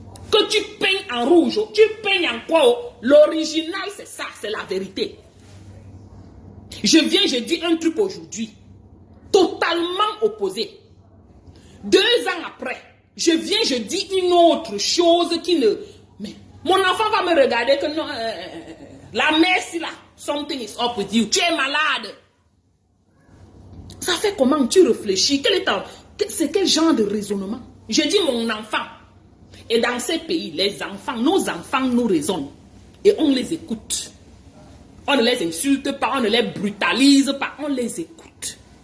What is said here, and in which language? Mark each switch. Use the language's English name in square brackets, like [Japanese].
[French] Que tu peignes en rouge, tu peignes en quoi? L'original, c'est ça, c'est la vérité. Je viens, je dis un truc aujourd'hui. Totalement opposé. 2 ans après, je viens, je dis une autre chose qui ne... Mais mon enfant va me regarder que non... la mère, si là, [English] something is up with you. [French] Tu es malade. Ça fait comment tu réfléchis? C'est quel genre de raisonnement? Je dis mon enfant. Et dans ces pays, les enfants, nos enfants nous raisonnent. Et on les écoute. On ne les insulte pas, on ne les brutalise pas, on les écoute.